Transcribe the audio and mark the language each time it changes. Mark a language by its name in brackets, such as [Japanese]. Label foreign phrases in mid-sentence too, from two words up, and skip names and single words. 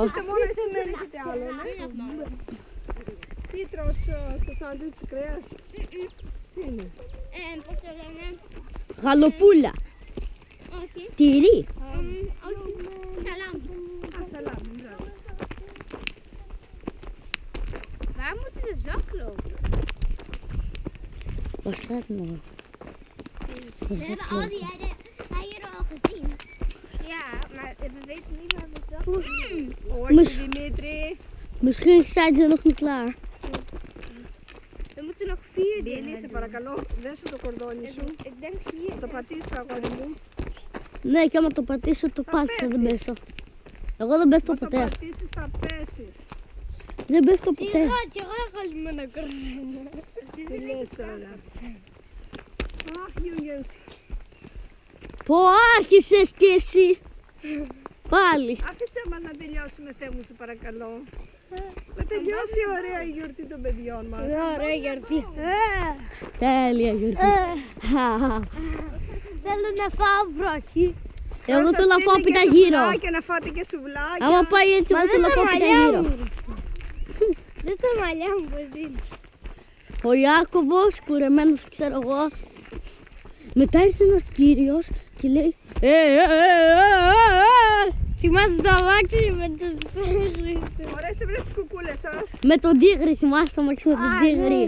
[Greek] Είστε μόνο εσείς, δεν έχετε άλλο, ναι. Τι τρως στο σάντουιτς κρέας? Τι είναι? Πώς το λένε. Γαλοπούλα. Όχι. Τυρί. Όχι. Σαλάμ. Α, σαλάμ, μπράβο. [Dutch] Waar moeten we zak lopen? Waar staat het nou? We hebben al die eieren al gezien. Ja, maar we weten niet waar we zak lopen. [Greek] Όχι, Δημήτρη. [Dutch] Misschien zijn ze nog niet klaar. We moeten nog 4 [Greek] Μπίλη, [Dutch] dingen [Greek] σε [Dutch] doen. [Greek] παρακαλώ, δέσου το κορδόνι σου. Ik denk 4. Το πατήσεις, αγόρι μου. Ναι, και άμα το πατήσω το πάτησα, δεν πέσει. πέσω. Εγώ δεν πέφτω Μα το ποτέ. πατήσεις, θα πέσεις. Δεν πέφτω ποτέ. Τι λες τώρα? Αχ, Γιούγενς. Πω άρχισες κι εσύ. Πάλι. Άφησέ μας να τελειώσουμε, Θεέ μου, σε παρακαλώ. Να τελειώσει ωραία η γιορτή των παιδιών μας. Ωραία γιορτή. Τέλεια γιορτή. Θέλω να φάω βροχή. Εγώ Τώρα θέλω να σας φάω στείλει και πίτα γύρω. σουβλάκια, να φάτε και σουβλάκια. Άμα πάει έτσι, εγώ θέλω να φάω πίτα γύρω. [Dutch] Dit is de malja μου zien. [Greek] Ο Ιάκωβος, κουρεμένος ξέρω εγώ. Μετά ήρθε ένας κύριος και λέει Θυμάσαι το αμάξι με τους πέρασες. Ορίστε βρε τις κουκούλες σας. με τον τίγρη, θυμάσαι το αμάξι με τον τίγρη.